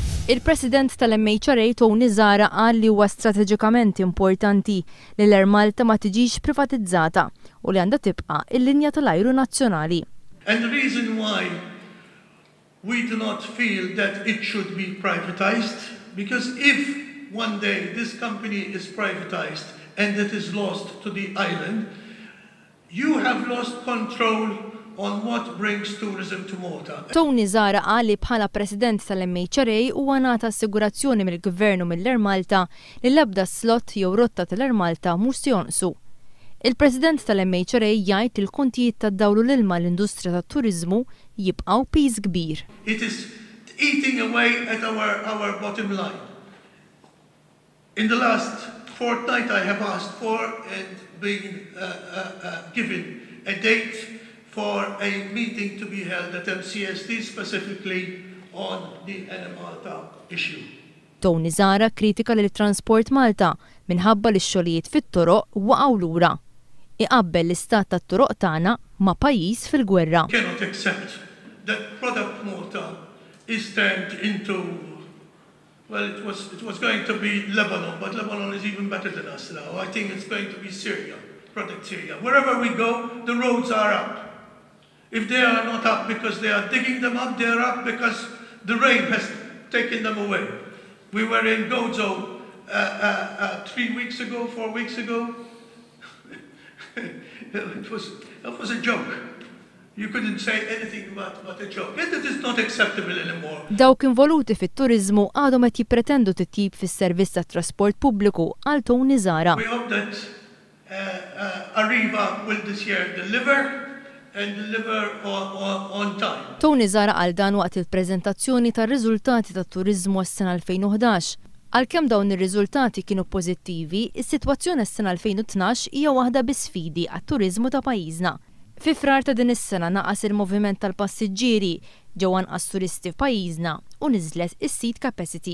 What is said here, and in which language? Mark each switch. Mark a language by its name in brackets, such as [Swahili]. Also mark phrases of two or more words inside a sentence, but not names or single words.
[Maltese] Il-President tal-MHRA Tony Zahra qal li huwa strateġikament importanti li l-AirMalta ma tiġix privatizzata u li għandha tibqa' il-linja tal-ajru nazzjonali. [English] And the reason why we do not feel that it should be privatized, because if one day this company is privatized and it is lost to the island, you have lost control on what brings tourism to Malta. [Maltese] Tony Zahra qal li bħala President tal-MHRA huwa ngħata assigurazzjoni mill-Gvern u mill-AirMalta li l-ebda slot jew rotta tal-AirMalta mhux se jonqsu. Il-President tal-MHRA jgħid il-kontijiet tad-dawl u l-ilma l-industrija tat-turiżmu jibqgħu piż kbir. [English] It is eating away at our bottom line. In the last fortnight I have asked for and been given a date for a meeting to be held at MCSD specifically on the l-Malta issue. [Maltese] Tony Zahra kritika lil Transport Malta minħabba li x-xogħlijiet fit-toroq waqgħu lura. Iqabbel l-istat tat-toroq tagħna ma' pajjiż fil-gwerra. [English] Cannot accept that product Malta is turned into, well, it was going to be Lebanon, but Lebanon is even better than us now. I think it's going to be Syria, product Syria. Wherever we go, the roads are up. If they are not up because they are digging them up, they are up because the rain has taken them away. We were in Gozo 3 weeks ago, 4 weeks ago. It was a joke. You couldn't say anything but a joke. And it is not acceptable anymore. [Maltese] Dawk involuti fit-turiżmu għadhom qed jippretendu titjib fis-servizz tat-trasport pubbliku għal Tony Zahra. [English] We hope that Arriva will this year deliver and deliver on time. [Maltese] Tony Zahra qal dan waqt il-preżentazzjoni tar-riżultati tat-turiżmu għas-sena 2011. Għalkemm dawn ir-riżultati kienu pożittivi, is-sitwazzjoni għas-sena 2012 hija waħda b'isfidi għat-turiżmu ta' pajjiżna. Fi frar ta' din is-sena naqas il-moviment tal-passiġġieri ġew anqas turisti f'pajjiżna u niżlet is- [English] seat capacity.